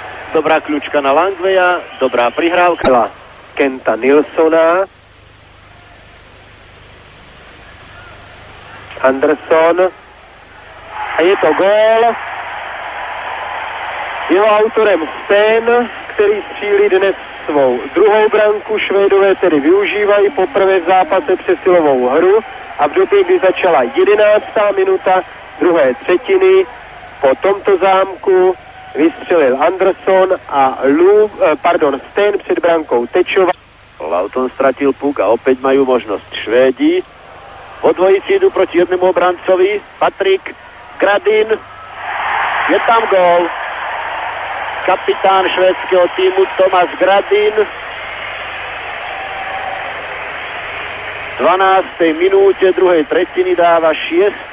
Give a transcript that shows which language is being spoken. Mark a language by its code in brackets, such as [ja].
[sk] Dobrá kľúčka na Langveja, dobrá prihrávka Kenta Nilssona. Anderson. A je to gól. [cs] Jeho autorem Sten, ktorý střílí dnes svou druhou branku. Švédové tedy využívají poprvé v zápase přesilovou hru a v době, kdy začala 11. minuta druhé třetiny, po tomto zámku vystřelil Anderson a Sten před brankou Tečova. [sk] Lauton stratil puk a opäť majú možnosť Švédi. Po dvojici idú proti jednému obrancovi. Patrik Gradin. Je tam gól. Kapitán švédskeho týmu Tomáš Gradin. V 12. minúte druhej tretiny dáva 6.